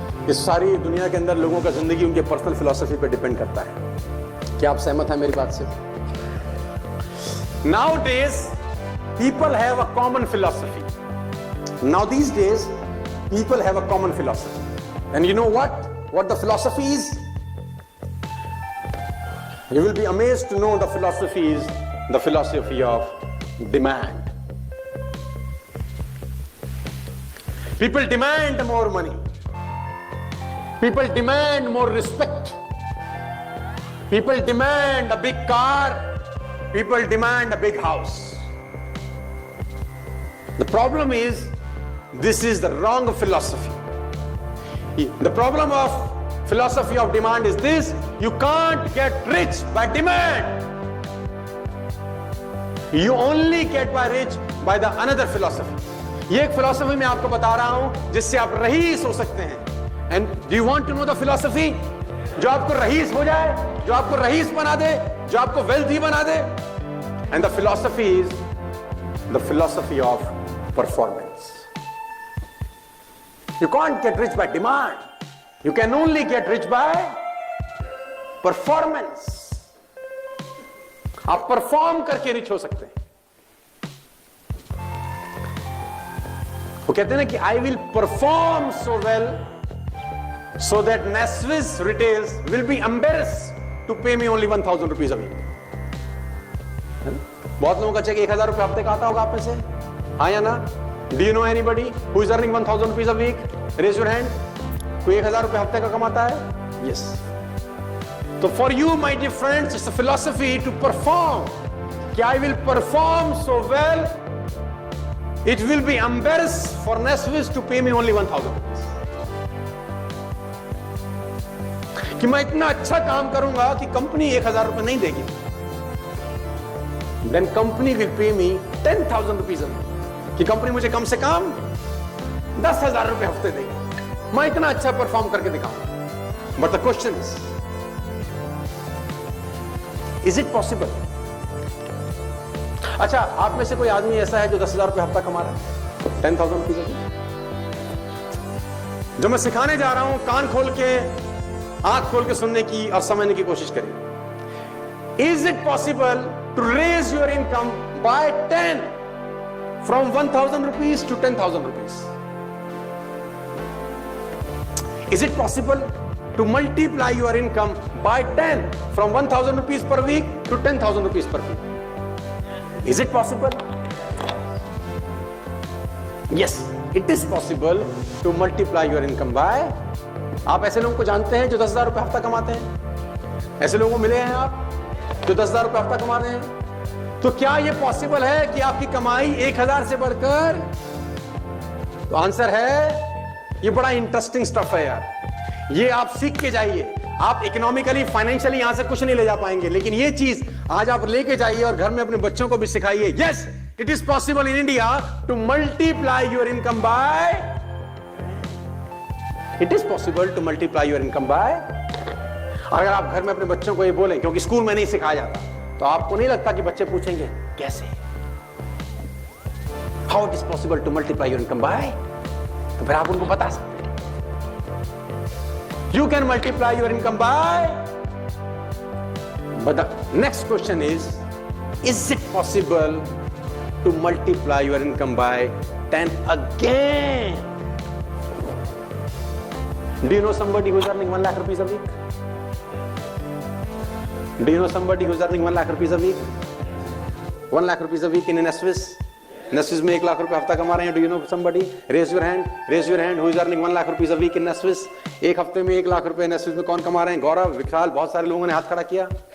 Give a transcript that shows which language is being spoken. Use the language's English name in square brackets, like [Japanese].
[Hindi] इस सारी दुनिया के अंदर लोगों का जिंदगी उनके पर्सनल फिलॉसफी पे डिपेंड करता है। क्या आप सहमत हैं मेरी बात से? [English] Nowadays, people have a common philosophy. Now these days, people have a common philosophy. And you know what? What the philosophy is? You will be amazed to know the philosophy is the philosophy of demand. People demand more money. People demand more respect. People demand a big car. People demand a big house. The problem is, this is the wrong philosophy. The problem of philosophy of demand is this: you can't get rich by demand. You only get rich by the another philosophy. [Hindi] ये एक philosophy मैं आपको बता रहा हूं जिससे आप rice हो सकते हैं. [English] And do you want to know the philosophy? [Hindi] जो आपको रईस हो जाए, जो आपको रईस बना दे, जो आपको वेल्थी बना दे. [English] And the philosophy is the philosophy of performance. You can't get rich by demand. You can only get rich by performance. [Hindi] आप परफॉर्म करके रिच हो सकते हैं. वो कहते हैं ना कि [English] I will perform so well so that Nesvis retails will be embarrassed to pay me only 1,000 rupees a week. [Hindi] बहुत लोगों का चेक 1,000 रुपए हफ्ते का आता होगा आप में से, हाँ या ना? [English] Do you know anybody who is earning 1,000 rupees a week? Raise your hand. [Hindi] कोई 1,000 रुपए हफ्ते का कमाता है? [English] Yes. तो for you my dear friends, it's a philosophy to perform. कि I will perform so well it will be embarrassed for businesses to pay me only 1,000 rupees. [Hindi] कि मैं इतना अच्छा काम करूंगा कि कंपनी 1,000 रुपए नहीं देगी. [English] Then company will pay me 10,000 rupees a week. [Hindi] कि कंपनी मुझे कम से कम 10,000 रुपए हफ्ते देंगे, मैं इतना अच्छा परफॉर्म करके दिखाऊंगा। [English] But the question is it possible? [Hindi] अच्छा, आप में से कोई आदमी ऐसा है जो 10,000 रुपए हफ्ता कमा रहा है? 10,000 रुपीज। जो मैं सिखाने जा रहा हूं, कान खोल के, आंख खोल के सुनने की और समझने की कोशिश करिए। [English] Is it possible to raise your income by 10 from 1,000 rupees to 10,000 rupees? Is it possible to multiply your income by 10 from 1,000 rupees per week to 10,000 rupees per week? Is it possible? Yes, it is possible to multiply your income by. [Hindi] आप ऐसे लोगों को जानते हैं जो 10,000 रुपए हफ्ता कमाते हैं? ऐसे लोगों को मिले हैं आप जो 10,000 रुपए हफ्ता कमा रहे हैं? तो क्या यह पॉसिबल है कि आपकी कमाई 1,000 से बढ़कर? तो आंसर है, ये बड़ा इंटरेस्टिंग स्टफ है यार, ये आप सीख के जाइए। आप इकोनॉमिकली, फाइनेंशियली यहां से कुछ नहीं ले जा पाएंगे, लेकिन ये चीज आज आप लेके जाइए और घर में अपने बच्चों को भी सिखाइए। [English] Yes, it is possible in India to multiply your income by, it is possible to multiply your income by. [Hindi] अगर आप घर में अपने बच्चों को ये बोलें, क्योंकि स्कूल में नहीं सिखाया जाता, तो आपको नहीं लगता कि बच्चे पूछेंगे कैसे, [English] How it is possible to multiply your income by? [Hindi] तो फिर आप उनको बता सकते हैं, [English] you can multiply your income by. But the next question is it possible to multiply your income by 10 again? Do you know somebody who's earning 1 lakh rupees a week? Do you know somebody who's earning 1 lakh rupees a week? 1 lakh rupees a week in NSWIS? [Hindi] NSWIS में 1 लाख रुपए हफ्ता कमा रहे हैं। [English] Do you know somebody? Raise your hand. Raise your hand. Who is earning 1 lakh rupees a week in NSWIS? [Hindi] एक हफ्ते में 1 लाख रुपए NSWIS में कौन कमा रहे हैं? गौरव, विशाल, बहुत सारे लोगों ने हाथ खड़ा किया।